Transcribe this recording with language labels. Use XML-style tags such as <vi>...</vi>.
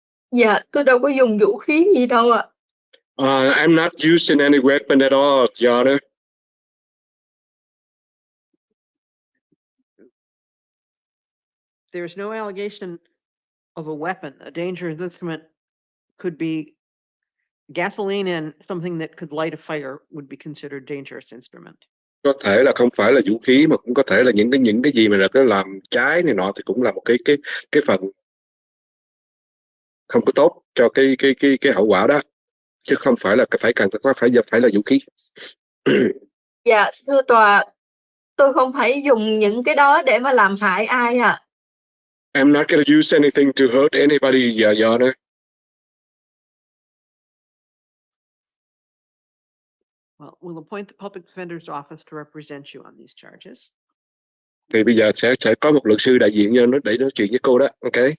<vi>Dạ, tôi đâu có dùng vũ khí gì đâu ạ.</vi> <en>I'm not using any weapon at all, Your Honor. There is no allegation of a weapon. A dangerous instrument could be gasoline, and something that could light a fire would be considered dangerous instrument.</en> <vi>Có thể là không phải là vũ khí mà cũng có thể là những cái gì mà là cái làm trái này nọ thì cũng là một cái phần không có tốt cho cái hậu quả đó, chứ không phải là phải là vũ khí. Dạ, thưa tòa, tôi không phải dùng những cái đó để mà làm hại ai ạ.</vi> <en>I'm not going to use anything to hurt anybody, Your Honor. Well, we'll appoint the public defender's office to represent you on these charges.</en> <vi>Thì bây giờ sẽ có một luật sư đại diện cho nó để nói chuyện với cô đó, ok?</vi>